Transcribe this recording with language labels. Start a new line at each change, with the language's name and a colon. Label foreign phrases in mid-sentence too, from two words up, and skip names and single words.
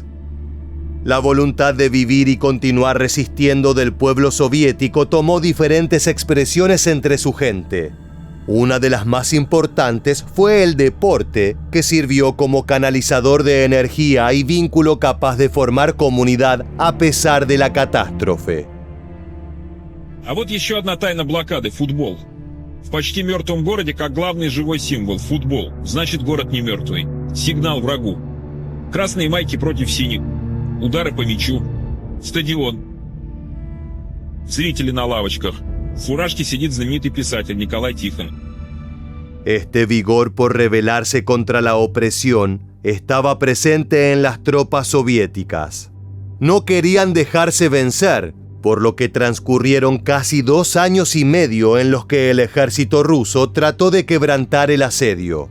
Spanish: La voluntad de vivir y continuar resistiendo del pueblo soviético tomó diferentes expresiones entre su gente. Una de las más importantes fue el deporte, que sirvió como canalizador de energía y vínculo capaz de formar comunidad a pesar de la catástrofe.
Russian: А вот еще одна тайна блокады – футбол. В почти мертвом городе как главный живой символ – футбол. Значит, город не мертвый. Сигнал врагу. Красные майки против синих. Удары по мячу. Стадион. Зрители на лавочках. В фуражке сидит знаменитый писатель Николай Тихон.
Spanish: Este vigor por rebelarse contra la opresión estaba presente en las tropas soviéticas. No querían dejarse vencer, por lo que transcurrieron casi 2 años y medio en los que el ejército ruso trató de quebrantar el asedio.